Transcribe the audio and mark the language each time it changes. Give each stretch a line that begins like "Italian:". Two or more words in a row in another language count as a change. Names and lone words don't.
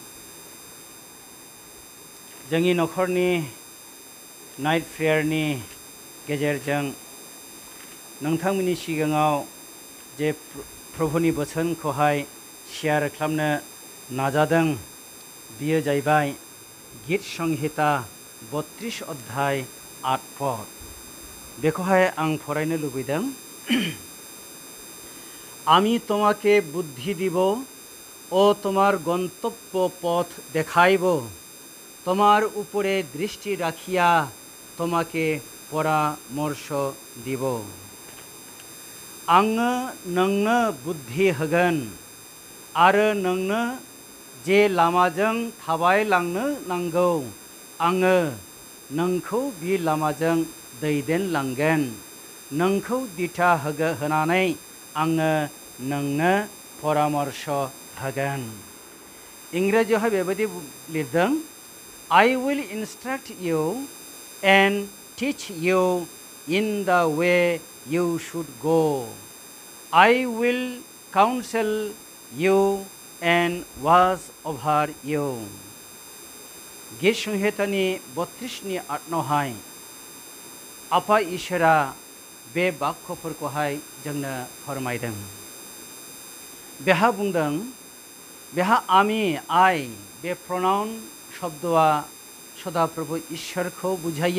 Bodo: जोंनि नखरनि
English: night prayer
Bodo: गेजेरजों नोंथांमोननि सिगाङाव जे प्रभुनि बोसोनखौहाय शेयार खालामनो नाजादों बियो जाहैबाय गीत संहिता 32 अध्याय 8 पद बेखौहाय आं फरायनो लुबैदों।
Bangla: আমি তোমাকে বুদ্ধি দিব ও তোমার গন্তব্য পথ দেখাইব, তোমার উপরে দৃষ্টি রাখিয়া তোমাকে পরামর্শ দিব।
Bodo: आङो नोंनो बुद्धि होगोन आरो नोंनो जे लामाजों थाबायलांनो नांगौ आङो नोंखौ बे लामाजों दैदेनलांगोन, नोंखौ दिथा होनानै आङो नोंनो परामर्श होगोन। इंराजियावहाय बेबायदि लिरदों,
English: I will instruct you and teach you in the way you should go. I will counsel you and watch over you.
Bodo: गीत संहितानि 32नि 8आवहाय आफा इसोरा बे बाक्यफोरखौहाय जोंनो फोरमायदों। बेहा बुंदों, बेहा आमी आइ बे प्रनाउन शब्दआ सदाप्रभु ईश्वरखौ बुझायो।